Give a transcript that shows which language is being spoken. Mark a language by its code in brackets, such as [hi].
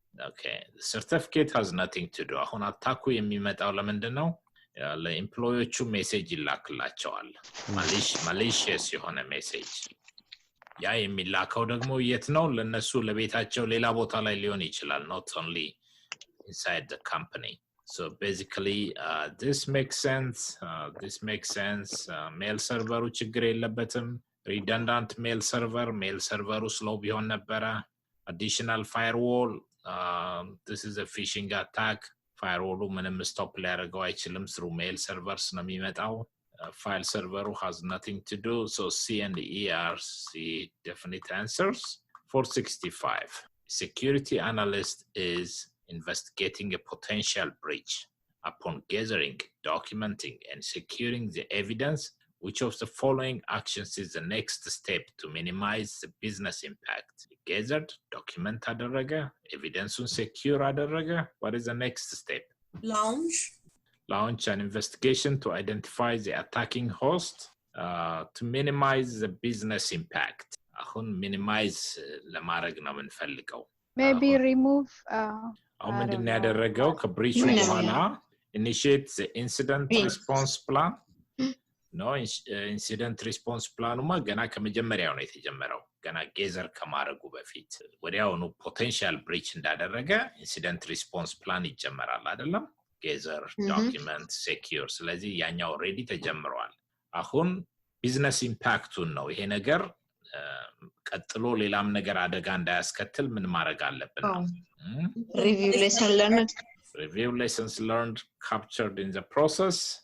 [en] Okay, the certificate has nothing to do. [am] አሁን አታኩ የሚመጣው ለምንድነው? ለኤምፕሎዮቹ ሜሴጅ ይላክላቸዋል። malicious የሆነ ሜሴጅ። ያ የሚላከው ደግሞ የት ነው? ለነሱ ለቤታቸው ሌላ ቦታ ላይ ሊሆን ይችላል, not only inside the company. [en] So basically this makes sense. Mail server [am] ችግር የለበትም. [en] Redundant mail server slow [am] ቢሆን ነበረ. [en] Additional firewall, this is a phishing attack. [am] Firewall ምንም stop ሊያደርገው አይችልም, [en] through mail servers [am] ነው የሚመጣው. [en] File server has nothing to do. So C and E are the definite answers. 465. Security analyst is investigating a potential breach. Upon gathering, documenting, and securing the evidence, which of the following actions is the next step to minimize the business impact? Gathered, document አደረገ, evidence-ን secure አደረገ. What is the next step? Launch an investigation to identify the attacking host, to minimize the business impact. [am] አሁን minimize ለማድረግ ነው የምንፈልገው. [en] Maybe remove [am] አሁን ምንድን ነው ያደረገው? ከብሪቹ በኋላ [en] initiate the incident response plan. No, incident response planuma [am] ገና ከመጀመሪያው ነው የተጀመረው. ገና ጌዘር ከማድረጉ በፊት ወዲያውኑ [en] potential breach [am] እንዳደረገ [en] incident response plan [am] ይጀመራል አይደለም? ጌዘር, document, secure. ስለዚህ ያኛው already ተጀምሯል. አሁን ቢዝነስ ኢምፓክቱን ነው ይሄ ነገር ቀጥሎ ሌላም ነገር አደጋ እንዳያስከትል ምን ማድረግ አለብን? [en] Review lessons learned captured in the process.